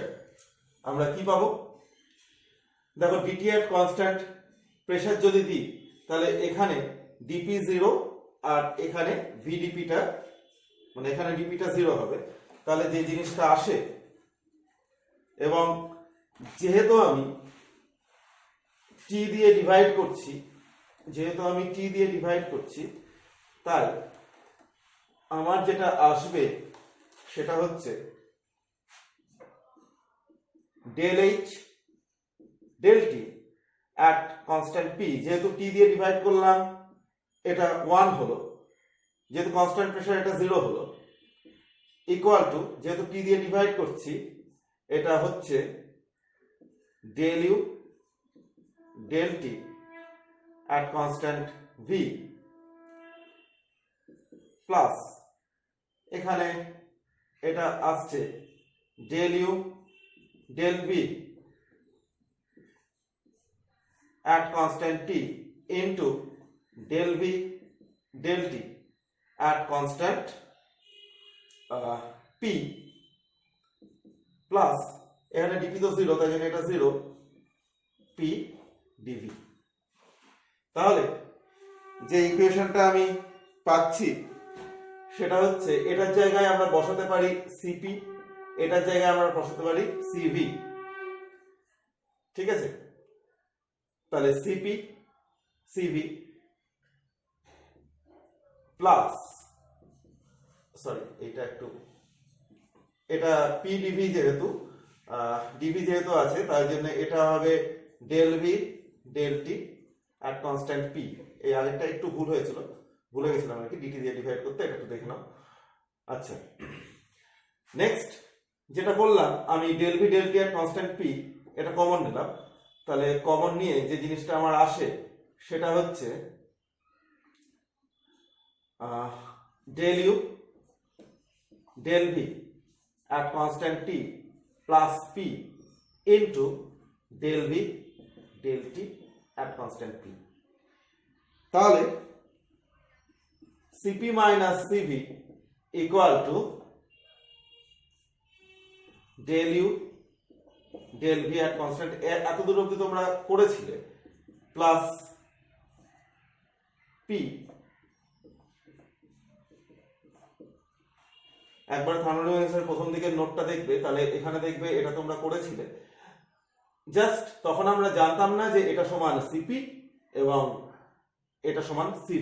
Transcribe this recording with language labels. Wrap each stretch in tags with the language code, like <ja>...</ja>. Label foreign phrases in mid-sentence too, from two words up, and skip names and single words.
<bn>আমরা কি পাবো? দেখো</bn> <en>dt at constant pressure</en> <bn>যদি দিই তাহলে এখানে ডিপি 0 আর এখানে ভিডিপিটা, মানে এখানে ডিপিটা 0 হবে, তাহলে যে জিনিসটা আসে, এবং যেহেতু আমি টি দিয়ে ডিভাইড করছি, তাই আমার যেটা আসবে সেটা হচ্ছে</bn> <en>del H del T at constant P,</en> <bn>যেহেতু টি দিয়ে ডিভাইড করলাম এটা 1 হলো, যেহেতু কনস্ট্যান্ট প্রেসার এটা 0 হলো,</bn> <en>equal to</en> <bn>যেহেতু টি দিয়ে ডিভাইড করছি এটা হচ্ছে</bn> <en>del U del T at constant V</en> <bn>প্লাস এখানে এটা আসছে</bn> <en>del U del V at constant T into del V del T at constant p</en> <bn>প্লাস এখানে dp তো 0, তাই জন্য এটা 0 p dv। তাহলে যে ইকুয়েশনটা আমি পাচ্ছি সেটা হচ্ছে এটার জায়গায় আমরা বসাতে পারি cp, এটার জায়গায় আমরা বসাতে পারি cv। ঠিক আছে, তাহলে cp cv প্লাস এটা pdv যেহেতু dv যেহেতু আছে তাই জন্য এটা হবে</bn> <en>del v del t at constant p।</en> <bn>এই আরেকটা একটু ভুলে গেছিলাম আর কি, dt দিয়ে ডিভাইড করতে, এটা একটু দেখে নাও। আচ্ছা, নেক্সট যেটা বললাম আমি</bn> <en>del v del t at constant p</en> <bn>এটা কমন নিলাম, তাহলে কমন নিয়ে যে জিনিসটা আমার আসে সেটা হচ্ছে</bn> <en>del u del v at constant t plus p into del v del t at constant p।</en> <bn>তাহলে</bn> <en>cp minus cv equal to del u del v at constant,</en> <bn>এত দূর অবধি তোমরা করেছিলে, প্লাস p। একবার থার্মোডাইনামিক্সের প্রথম দিকের নোটটা দেখবে, তাহলে এখানে দেখবে এটা তোমরা করেছিলে। জাস্ট তখন আমরা জানতাম না যে এটা সমান cp এবং এটা সমান cv।</bn>